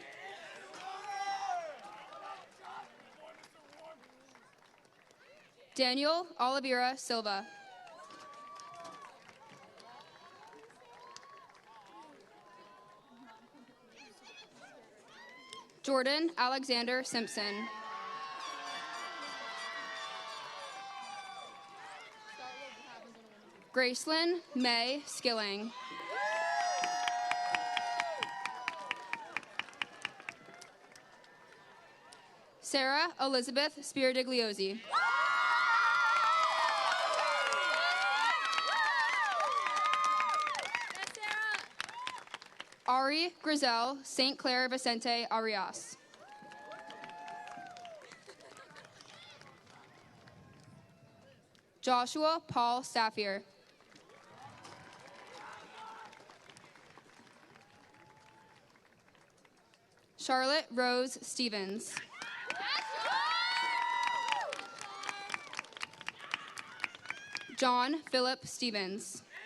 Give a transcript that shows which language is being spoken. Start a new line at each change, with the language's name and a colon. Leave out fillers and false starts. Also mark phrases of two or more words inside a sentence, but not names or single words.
English: Daniel Oliveira Silva. Jordan Alexander Simpson. Gracelyn May Skilling. Sarah Elizabeth Spiridigliosi. Ari Grizel St. Clair Vicente Arias. Joshua Paul Staffier. Charlotte Rose Stevens. John Philip Stevens.